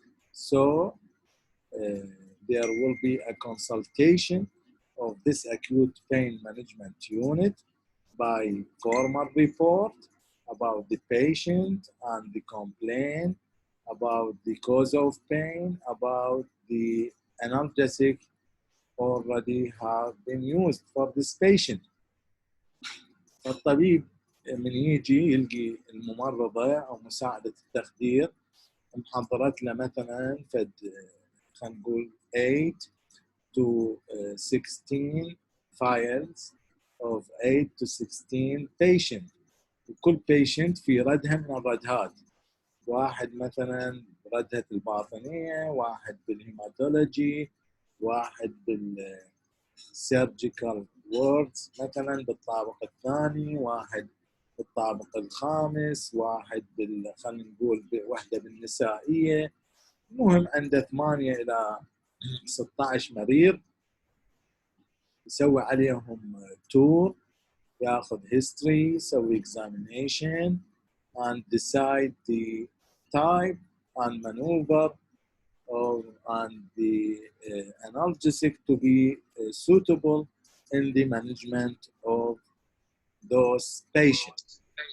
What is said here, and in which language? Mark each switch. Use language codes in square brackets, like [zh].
[en] So there will be a consultation of this acute pain management unit by formal report about the patient and the complaint, about the cause of pain, about the analgesic already have been used for this patient. [ar] الطبيب من يجي يلقي الممرضة أو مساعدة التخدير محضرت له مثلا فد خلينا نقول [en] 8 to 16 files of 8 to 16 patient. [ar] وكل patient في ردها من الردهات. واحد مثلا ردهة الباطنية، واحد بالهيماتولوجي، واحد بالسيرجيكال ووردز مثلا بالطابق الثاني، واحد بالطابق الخامس، واحد خلينا نقول وحده بالنسائيه. المهم عنده 8 الى 16 مريض، يسوي عليهم تور، ياخذ [en] history، يسوي examination and decide the type and maneuver of and the analgesic to be suitable in the management of those patients.